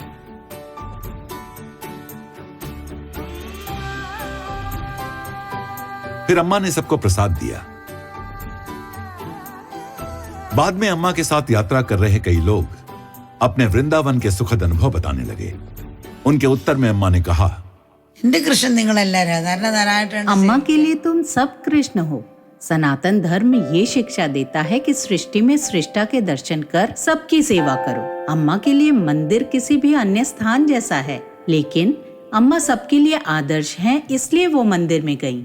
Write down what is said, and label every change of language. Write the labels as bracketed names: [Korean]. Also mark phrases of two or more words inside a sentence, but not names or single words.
[Hindi] फिर अम्मा ने सबको प्रसाद दिया। बाद में अम्मा के साथ यात्रा कर रहे कई लोग अपने वृंदावन के सुखद अनुभव बताने लगे। उनके उत्तर में अम्मा ने कहा, [Malayalam] എന്റെ കൃഷ്ണൻ നിങ്ങളെല്ലാരും നല്ല നന്നായിട്ടാണ് [Hindi] अम्मा के लिए तुम सब कृष्ण हो। सनातन धर्म ये शिक्षा देता है कि सृष्टि में सृष्टा के दर्शन कर सबकी सेवा करो। अम्मा के लिए मंदिर किसी भी अन्य स्थान जैसा है, लेकिन अम्मा सबके लिए आदर्श हैं, इसलिए वो मंदिर में गईं।